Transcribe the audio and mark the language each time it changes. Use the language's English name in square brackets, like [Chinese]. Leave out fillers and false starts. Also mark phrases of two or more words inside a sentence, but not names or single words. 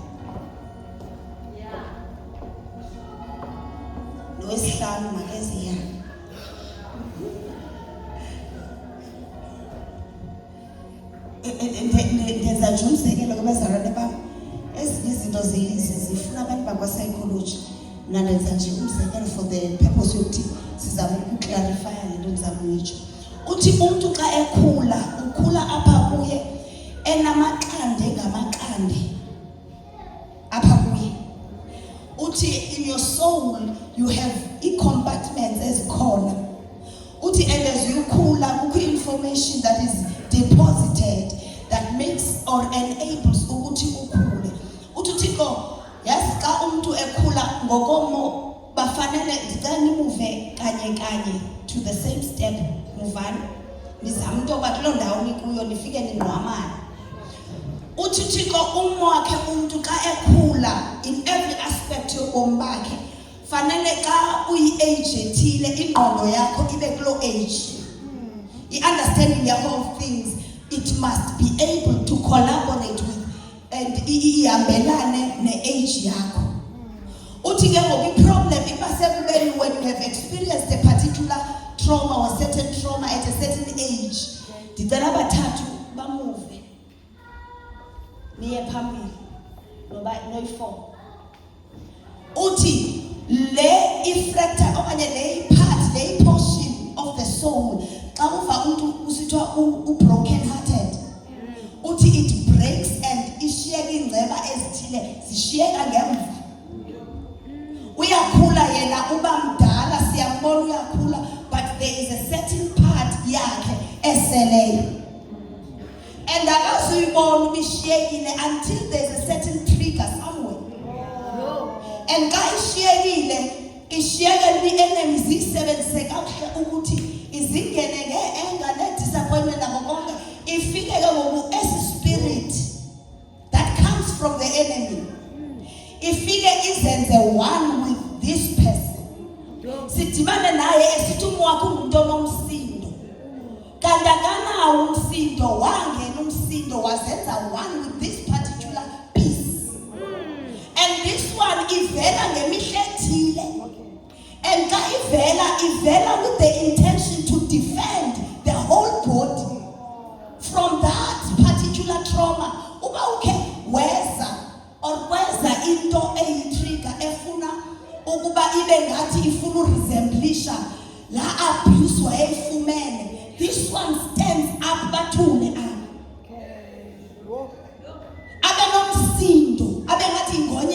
[Xhosa] Nowesihlanu makeziya. Ndenza nje umzekelo kubazalwane bam, ezinye izinto zifuna abantu bakwa-psychology. Mna ndenza nje umzekelo [English] for the purpose [Xhosa] yokuthi sizame ukuclarifya le nto ndizama uyitsho. Uthi umntu xa ukhula apha kuye enamaqande ngamaqande apha kuye. [English] Uthi in your soul you have i-compartments ezikhona. Uthi and as you [Xhosa] khula kukho [English] information that is deposited that makes or enables [Xhosa] ukuthi ukhule. Uthi uThixo yazi xa umuntu ekhula ngokomo bafanele ndicela nimuve kanye [English] to the same step. [Xhosa] Muvani nizama into yoba kuloo ndawo nikuyo nifike ningqwamane. Uthi uThixo umo wakhe umuntu xa ekhula [English] in every aspect [Xhosa] yobomi bakhe fanele xa uyi-age ethile ingqondo yakho ibe kuloo age. [English] I-understanding yakho of things, it must be able to collaborate with and [Xhosa] ihambelane ne-age yakho. Uthi ke ngoku i-problem iba sekubeni [English] when you have experienced a particular trauma or certain trauma at a certain age, [Xhosa] ndicela abathathu bamuve niye phambili noba noyi-4. Uthi le ifracture okanye le part, le [English] portion of the soul [Xhosa] xa uva umuntu usithiwa u-broken hearted, uthi [English] it breaks and [Xhosa] ishiyeka iingceba ezithile zishiyeka ngemva. Uyakhula yena uba mdala, siyambona uyakhula, [English] but there is a certain part [Xhosa] yakhe eseleyo [English] and [Xhosa] akazuyibona ubishiyekile [English] until there is a certain trigger somewhere. [Xhosa] And xa ishiyekile i-enemy ziyisebenzise kakuhle ukuthi izingene nge-anger ne-disappointment nako konke, ifike ke ngoku esi spirit [English] that comes from the enemy [Xhosa] ifike izenze [English] one with this person. [Xhosa] Sidibane naye esithi umo wakho umuntu onomsindo, kanti akanawo umsindo, wangena umsindo wazenza [English] one with this particular piece. And this one [Xhosa] ivela ngemihla ethile, [English] and [Xhosa] xa ivela [English] with the intention to defend the whole body from that particular trauma. [Xhosa] Uba ukhe weza or kweza into eyi-trigger efuna ukuba ibe ngathi ifuna uresemblisha la abuse wayeyifumene, [English] this one stands up [Xhosa] bathule abe nomsindo, abe ngathi ingonyama.